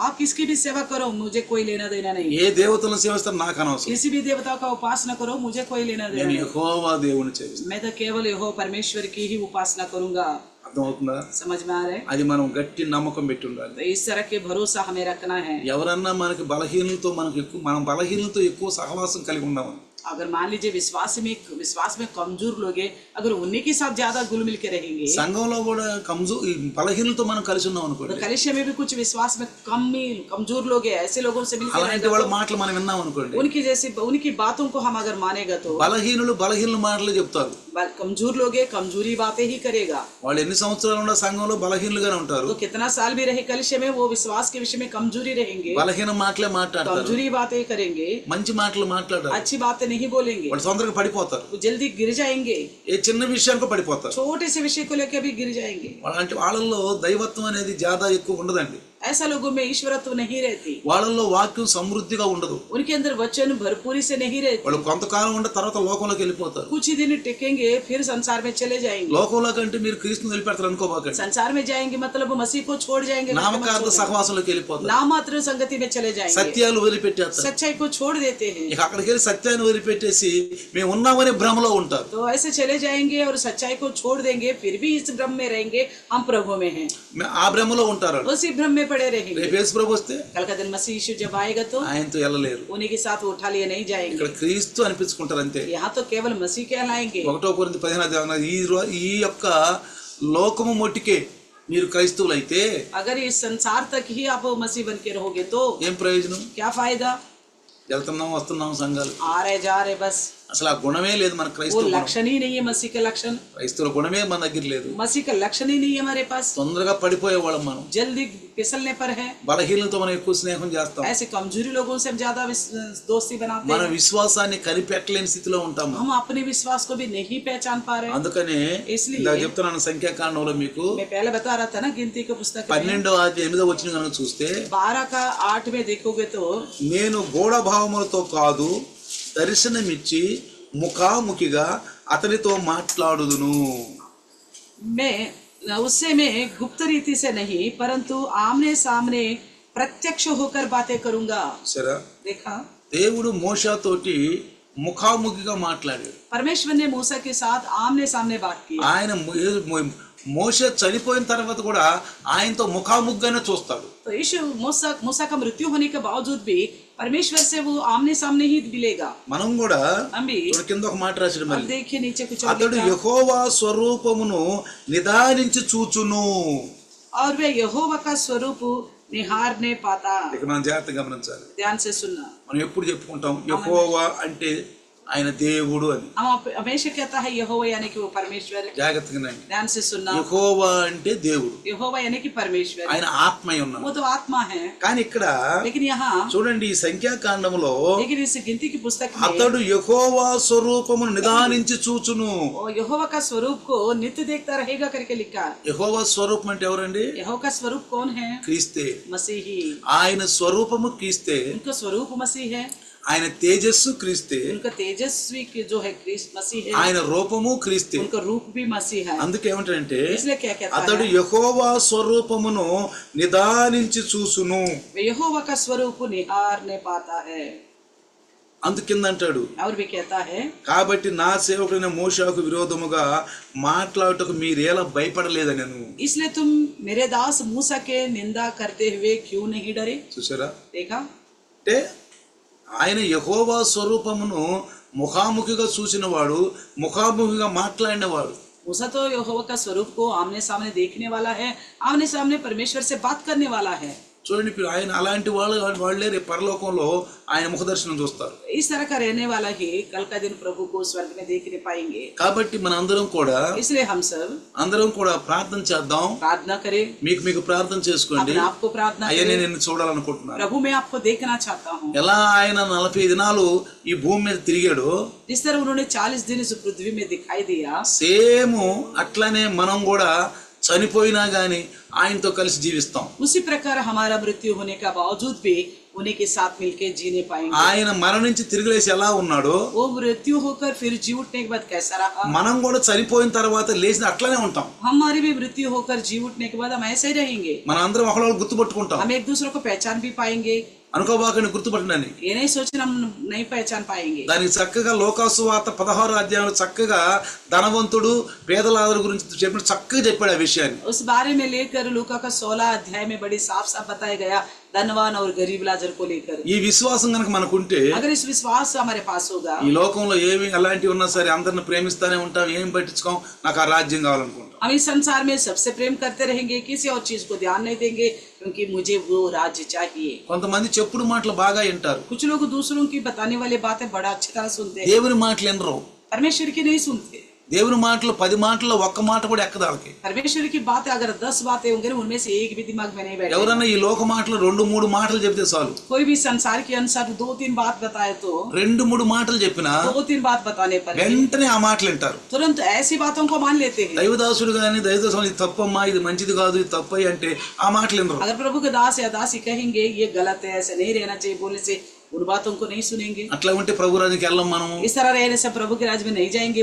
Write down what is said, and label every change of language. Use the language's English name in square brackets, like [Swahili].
[Hindi] आप किसकी भी सेवा करो, मुझे कोई लेना देना नहीं. [Telugu] ఏ దేవతలను సేవిస్తారు నాకు అనవసరం. [Hindi] किसी भी देवता का उपासना करो, मुझे कोई लेना देना [Telugu] నేను [Hindi] नहीं. [Telugu] యెహోవా దేవుని సేవిస్తాను. [Hindi] मैं तो केवल यहोवा परमेश्वर की ही उपासना करूंगा. [Telugu] అర్థమవుతుందా? [Hindi] समझ में आ रहा है? [Telugu] అది మనం గట్టి నమ్మకం పెట్టి ఉండాలి. [Hindi] तो इस तरह के भरोसा हमें रखना है. [Telugu] ఎవరన్నా మనకి మనం బలహీనలతో ఎక్కువ సహవాసం కలిగి ఉన్నాము. [Hindi] अगर मान लीजिए विश्वास में कमजोर लोग हैं, अगर उन्हीं के साथ ज्यादा घुल मिल के रहेंगे, [Telugu] సంఘంలో కూడా బలహీనలతో మనం కలిసి ఉన్నాం [Hindi] तो [Telugu] అనుకోండి, [Hindi] कलिशे में भी कुछ विश्वास में कमजोर लोग हैं, ऐसे लोगों से मिलकर [Telugu] అలాంటి వాళ్ళ మాటలు మనం విన్నాం అనుకోండి, [Hindi] उनकी बातों को हम अगर मानेगा तो [Telugu] బలహీనుల మాటలు చెప్తారు. [Hindi] कमजोर लोग हैं, कमजोरी बातें ही करेगा. [Telugu] వాళ్ళు ఎన్ని సంవత్సరాలు ఉన్న సంఘంలో బలహీనులుగానే ఉంటారు. [Hindi] तो कितना साल भी रहे कलिशे में, वो विश्वास के विषय में कमजोरी रहेंगे, [Telugu] బలహీన మాటలే మాట్లాడతారు, [Hindi] कमजोरी बातें करेंगे, [Telugu] మంచి మాటలు మాట్లాడారు. [Hindi] अच्छी बातें नहीं बोलेंगे, [Telugu] వాళ్ళు తొందరగా పడిపోతారు, [Hindi] वो जल्दी गिर जाएंगे, [Telugu] ఏ చిన్న విషయానికి పడిపోతారు. [Hindi] छोटे से विषय को लेकर भी गिर जाएंगे. [Telugu] అలాంటి వాళ్ళల్లో దైవత్వం అనేది జాదా ఎక్కువ ఉండదండి. [Hindi] ऐसा लोगों में ईश्वरत्व नहीं रहती, [Telugu] వాళ్ళల్లో వాక్యం సమృద్ధిగా ఉండదు. [Hindi] उनके अंदर वचन भरपूरी से नहीं रहती. [Telugu] వాళ్ళు కొంతకాలం ఉండే తర్వాత లోకంలోకి వెళ్ళిపోతారు. [Hindi] कुछ ही दिन टिकेंगे फिर संसार में चले जाएंगे. [Telugu] లోకంలో కంటే మీరు క్రీస్తుని వదిలిపెడతారు అనుకోబాకండి. [Hindi] संसार में जाएंगे मतलब मसीह को छोड़ जाएंगे, [Telugu] నామకార్థ సహవాసంలోకి వెళ్ళిపోతారు. [Hindi] नामात्र संगति में चले जाएंगे, [Telugu] సత్యాలు వదిలిపెట్టేస్తారు. [Hindi] सच्चाई को छोड़ देते हैं. [Telugu] ఇక అక్కడికి వెళ్ళి సత్యాన్ని వదిలిపెట్టేసి మేము ఉన్నామనే భ్రమలో ఉంటారు. [Hindi] तो ऐसे चले जाएंगे और सच्चाई को छोड़ देंगे, फिर भी इस भ्रम में रहेंगे हम प्रभु में हैं, [Telugu] ఆ భ్రమలో ఉంటారు. [Hindi] उसी भ्रम में पड़े रहेंगे. [Telugu] రేపు యేసు ప్రభు వస్తే [Hindi] कल का दिन मसीह यीशु जब आएगा तो [Telugu] ఆయనతో వెళ్ళలేరు. [Hindi] उन्हीं के साथ वो उठा लिए नहीं जाएंगे. [Telugu] ఇక్కడ క్రీస్తు అనిపించుకుంటారు అంతే. [Hindi] यहाँ तो केवल मसीह कहलाएंगे. [Telugu] 1 కొరింథీ 15 ఈ యొక్క లోకము మొట్టికే మీరు క్రైస్తవులు అయితే [Hindi] अगर इस संसार तक ही आप मसीह बन के रहोगे तो [Telugu] ఏం ప్రయోజనం? [Hindi] क्या फायदा? [Telugu] వెళ్తున్నాం వస్తున్నాం సంఘాలు, [Hindi] आ रहे जा रहे बस, [Telugu] అసలు ఆ గుణమే లేదు మన [Hindi] वो [Telugu] క్రైస్తవ గుణం. [Hindi] लक्षण ही नहीं है मसीह का लक्षण, [Telugu] క్రైస్తవ గుణమే మన దగ్గర లేదు. [Hindi] मसीह का लक्षण ही नहीं है हमारे पास, [Telugu] తొందరగా పడిపోయే వాళ్ళం మనం. [Hindi] जल्दी फिसलने पर है, [Telugu] బలహీనతో మనం ఎక్కువ స్నేహం చేస్తాం. [Hindi] ऐसे कमजोरी लोगों से हम ज्यादा दोस्ती बनाते [Telugu] మన [Hindi] हैं, [Telugu] విశ్వాసాన్ని కనిపెట్టలేని స్థితిలో ఉంటాము. [Hindi] हम अपने विश्वास को भी नहीं पहचान पा रहे हैं। [Telugu] అందుకనే [Hindi] इसलिए [Telugu] ఇందాక చెప్తున్నాను సంఖ్యాకాండంలో మీకు [Hindi] मैं पहले बता रहा था ना गिनती के पुस्तक में [Telugu] 12:8 కనుక చూస్తే [Hindi] 12 का 8 में देखोगे तो [Telugu] నేను గూఢభావములతో కాదు దర్శనమిచ్చి ముఖాముఖిగా అతనితో మాట్లాడుదును. [Hindi] उससे मैं गुप्त रीति से नहीं परंतु आमने सामने प्रत्यक्ष होकर बातें करूंगा। [Telugu] సరే, [Hindi] देखा, [Telugu] దేవుడు మోషతోటి ముఖాముఖిగా మాట్లాడాడు. [Hindi] परमेश्वर ने मूसा के साथ आमने सामने बात की। [Telugu] ఆయన మోషే చనిపోయిన తర్వాత కూడా ఆయనతో ముఖాముఖిగానే చూస్తాడు. [Hindi] तो यीशु मूसा का मृत्यु होने के बावजूद भी परमेश्वर से वो आमने सामने ही मिलेगा। [Telugu] మనం కూడా [Hindi] हम भी [Telugu] కింద ఒక మాట రాశాడు [Hindi] अब [Telugu] మళ్ళీ, [Hindi] देखिए नीचे कुछ और [Telugu] అతడు [Hindi] लिखा, [Telugu] యెహోవా స్వరూపమును నిదానించి చూచును. [Hindi] और वे यहोवा का स्वरूप निहारने पाता। [Telugu] ఇక మనం జాగ్రత్తగా గమనించాలి. [Hindi] ध्यान से सुनना, [Telugu] మనం ఎప్పుడు చెప్పుకుంటాం యెహోవా అంటే ఆయన దేవుడు అని. [Hindi] हम हमेशा कहता है यहोवा यानी कि वो परमेश्वर। [Telugu] జాగ్రత్తగా నండి. [Hindi] ध्यान से सुनना, [Telugu] యెహోవా అంటే దేవుడు, [Hindi] यहोवा यानी कि परमेश्वर, [Telugu] ఆయన ఆత్మై ఉన్నాడు. [Hindi] वो तो आत्मा है। [Telugu] కానీ ఇక్కడ [Hindi] लेकिन यहाँ [Telugu] చూడండి ఈ సంఖ్యాకాండములో [Hindi] लेकिन इस गिनती की पुस्तक में [Telugu] అతడు యెహోవా స్వరూపమును నిదానించి చూచును. [Hindi] वो यहोवा का स्वरूप को नित्य देखता रहेगा करके लिखा। [Telugu] యెహోవా స్వరూపం అంటే ఎవరండి? [Hindi] यहोवा का स्वरूप कौन है? [Telugu] క్రీస్తే. [Hindi] मसीही। [Telugu] ఆయన స్వరూపము క్రీస్తే, [Hindi] उनका स्वरूप मसीह है, [Telugu] ఆయన తేజస్సు క్రీస్తే, [Hindi] उनका तेजस्वी जो है क्रिस्त मसीह है, [Telugu] ఆయన రూపము క్రీస్తే. [Hindi] उनका रूप भी मसीह है। [Telugu] అందుకే ఏమంటాడంటే [Hindi] इसलिए क्या कहता [Telugu] అతడు [Hindi] है? [Telugu] యెహోవా స్వరూపమును నిదానించి చూసును. [Hindi] वे यहोवा का स्वरूप निहारने पाता है। [Telugu] అందుకిందంటాడు, [Hindi] और भी कहता है, [Telugu] కాబట్టి నా సేవకుడైన మోషేకు విరోధముగా మాట్లాడుటకు మీరేలా భయపడలేదనెను. [Hindi] इसलिए तुम मेरे दास मूसा के निंदा करते हुए क्यों नहीं डरे? [Telugu] చూసారా? [Hindi] देखा, [Telugu] అంటే ఆయన యెహోవా స్వరూపమును ముఖాముఖిగా చూసినవాడు, ముఖాముఖిగా మాట్లాడినవాడు. [Hindi] मूसा तो यहोवा का स्वरूप को आमने सामने देखने वाला है, आमने सामने परमेश्वर से बात करने वाला है। [Telugu] చూడండి, ఇప్పుడు ఆయన అలాంటి వాళ్ళే రేపు పరలోకంలో ఆయన ముఖ దర్శనం చూస్తారు. [Hindi] इस तरह का रहने वाला ही कल का दिन प्रभु को स्वर्ग में देखने पाएंगे। [Telugu] కాబట్టి మన అందరం కూడా [Hindi] इसलिए हम सब [Telugu] ప్రార్థన చేద్దాం. [Hindi] प्रार्थना करें, [Telugu] మీకు ప్రార్థన చేసుకోండి. [Hindi] अपने आप को प्रार्थना [Telugu] అయ్యనే [Hindi] करें, [Telugu] నేను చూడాలనుకుంటున్నాను. [Hindi] प्रभु मैं आपको देखना चाहता हूँ। [Telugu] ఎలా ఆయన 40 దినాలు ఈ భూమి మీద తిరిగాడో [Hindi] जिस तरह उन्होंने 40 दिन इस पृथ्वी में दिखाई दिया, [Telugu] సేమ్ అట్లనే మనం కూడా చనిపోయినా గాని ఆయనతో కలిసి జీవిస్తాం. [Hindi] उसी प्रकार हमारा मृत्यु होने का बावजूद भी उन्हीं के साथ मिलकर जीने पाएंगे। [Telugu] ఆయన మరణించి తిరిగి లేచి ఎలా ఉన్నాడో [Hindi] वो मृत्यु होकर फिर जी उठने के बाद कैसा रहा, [Telugu] మనం కూడా చనిపోయిన తర్వాత లేచి అట్లనే ఉంటాం. [Hindi] हमारी भी मृत्यु होकर जी उठने के बाद हम ऐसे ही रहेंगे। [Telugu] మన అందరం ఒకళ్ళు గుర్తుపట్టుకుంటాం. [Hindi] हम एक दूसरे को पहचान भी पाएंगे। [Telugu] అనుకోబాకండి గుర్తుపట్టండి. [Hindi] ये नहीं सोचना हम नहीं पहचान पाएंगे। [Telugu] దానికి చక్కగా లోకాసు వార్త 16వ అధ్యాయంలో చక్కగా ధనవంతుడు పేదలాదరు గురించి చెప్పిన చక్కగా చెప్పాడు ఆ విషయాన్ని. [Hindi] उस बारे में लेकर लूका का 16 अध्याय में बड़ी साफ साफ बताया गया धनवान और गरीब लाजर को लेकर। [Telugu] ఈ విశ్వాసం కనుక మనకుంటే [Hindi] अगर इस विश्वास हमारे पास होगा, [Telugu] ఈ లోకంలో ఏమి అలాంటివి ఉన్నా సరే అందరిని ప్రేమిస్తానే ఉంటాం, ఏం పట్టించుకోం, నాకు ఆ రాజ్యం కావాలనుకుంటాం. [Hindi] हम इस संसार में सबसे प्रेम करते रहेंगे, किसी और चीज को ध्यान नहीं देंगे क्योंकि मुझे वो राज्य चाहिए। [Telugu] కొంతమంది చెప్పుడు మాటలు బాగా వింటారు, [Hindi] कुछ लोग दूसरों की बताने वाली बातें बड़ा अच्छी तरह सुनते हैं, [Telugu] దేవుని మాటలు వినరు. [Hindi] परमेश्वर की नहीं सुनते। [Telugu] దేవుని మాటలు 10 మాటల్లో ఒక్క మాట కూడా ఎక్కదు వాళ్ళకి. [Hindi] परमेश्वर की बातें अगर 10 बातें होंगी ना, उनमें से एक भी दिमाग में नहीं बैठे। [Telugu] ఎవరన్నా ఈ లోక మాటలు 2-3 మాటలు చెప్తే చాలు. [Hindi] कोई भी संसार के अनुसार 2-3 बात बताए तो [Telugu] 2-3 మాటలు చెప్పినా [Hindi] 2-3 बात बताने पर [Telugu] వెంటనే ఆ మాటలు వింటారు. [Hindi] तुरंत ऐसी बातों को मान लेते हैं। [Telugu] దైవదాసుడు కానీ దైవదాసు ఇది తప్పమ్మా, ఇది మంచిది కాదు, ఇది తప్పయి అంటే ఆ మాటలు వినరు. [Hindi] अगर प्रभु के दास या दासी कहेंगे ये गलत है, ऐसे नहीं रहना चाहिए, बोलने से उन बातों को नहीं सुनेंगे। [Telugu] అట్లా ఉంటే ప్రభు రాజ్యానికి వెళ్ళం మనము. [Hindi] इस तरह रहने से प्रभु के राज्य में नहीं जाएंगे,